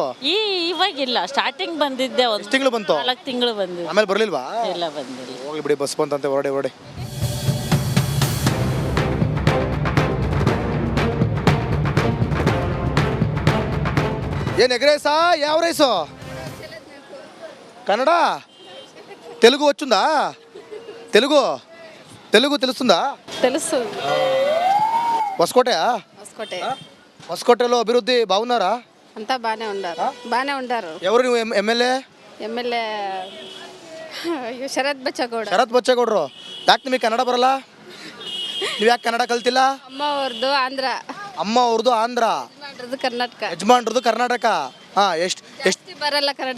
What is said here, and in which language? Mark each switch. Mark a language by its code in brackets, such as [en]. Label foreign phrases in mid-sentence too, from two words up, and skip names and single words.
[kn] ಇವಾಗಿಲ್ಲ, ಸ್ಟಾರ್ಟಿಂಗ್ ಬಂದಿದ್ದೆ. ಎಷ್ಟು ತಿಂಗಳು ಬಂತು? 4 ತಿಂಗಳು ಬಂದಿದೆ. ಆಮೇಲೆ ಬರ್ಲಿಲ್ವಾ? ಇಲ್ಲ, ಬಂದಿಲ್ಲ. ಹೋಗ್ಲಿ ಬಿಡಿ, ಬಸ್ ಬಂತಂತೆ, ಹೊರಡಿ. ಏನ್ [en] egg rice? [kn] ಯಾವ ರೈಸು? [te] కన్నడ తెలుగు వచ్చుందా? తెలుగు తెలుస్తుందా? తెలుసు. ಹೊಸಕೋಟೆలో అభివృద్ధి బాగున్నారా? అంతా బాగానే ఉండారు. ఎవరు ನೀವು ఎమ్మెల్యే? [kn] ಶರತ್ ಬಚ್ಚೇಗೌಡರು. ಯಾಕೆ ನಿಮಗೆ ಕನ್ನಡ ಬರಲ್ಲ? ನೀವು ಯಾಕೆ ಕನ್ನಡ ಕಲ್ತಿಲ್ಲ? ಅಮ್ಮ ಅವ್ರದ್ದು ಆಂಧ್ರ, ಯಜಮಾನ್ರದ್ದು ಕರ್ನಾಟಕ. ಎಷ್ಟು ಬರಲ್ಲ ಕನ್ನಡ.